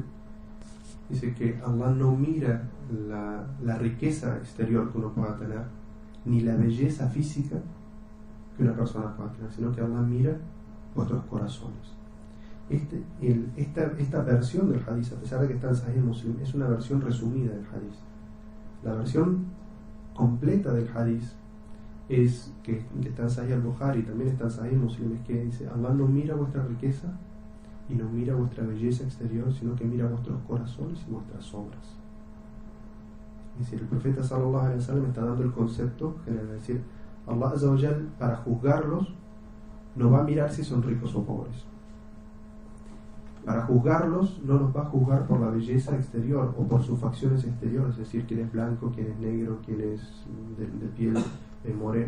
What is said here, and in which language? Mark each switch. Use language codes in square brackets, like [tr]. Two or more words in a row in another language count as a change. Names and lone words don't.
[es] Dice que Allah no mira la riqueza exterior que uno pueda tener, ni la belleza física que una persona pueda tener, sino que Allah mira vuestros corazones. Esta versión del hadith, a pesar de que está en Sahih Muslim, es una versión resumida del hadith. La versión completa del hadith es que está en Sahih al-Bukhari, también está en Sahih Muslim, es que dice: Allah no mira vuestra riqueza y no mira vuestra belleza exterior, sino que mira vuestros corazones y vuestras obras. Es decir, el profeta [ar] صلى الله عليه وسلم [es] está dando el concepto general, es decir, [ar] الله عز وجل, [es] para juzgarlos, no va a mirar si son ricos o pobres. Para juzgarlos, no nos va a juzgar por la belleza exterior o por sus facciones exteriores, es decir, quién es blanco, quién es negro, quién es de piel morena.